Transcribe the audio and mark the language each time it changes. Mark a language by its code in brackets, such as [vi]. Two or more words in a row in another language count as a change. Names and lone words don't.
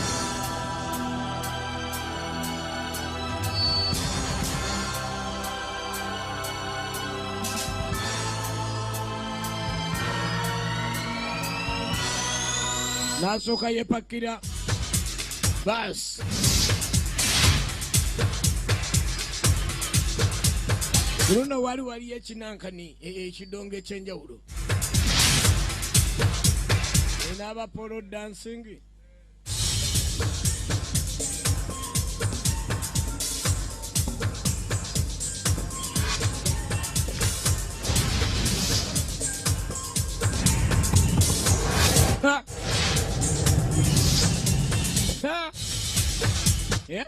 [lg] N'asooka yeepakira baasi. Luno waliyo ekinankani ekidongo ekyenjawulo. N'aba [en] polo dancing. Ha! Ha! Yeah?